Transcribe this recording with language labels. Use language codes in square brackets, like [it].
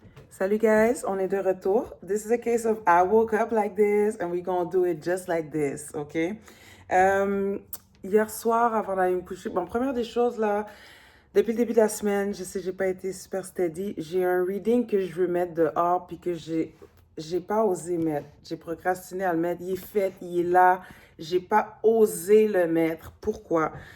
[fr] Salut guys, on est de retour. [en] This is a case of I woke up like this and we're gonna do it just like this, ok? [fr] Euh, Hier soir, avant d'aller me coucher, bon, première des choses là, depuis le début de la semaine, je sais, j'ai pas été super steady. J'ai un reading que je veux mettre dehors puis que j'ai pas osé mettre. J'ai procrastiné à le mettre. Il est fait, il est là. J'ai pas osé le mettre. Pourquoi?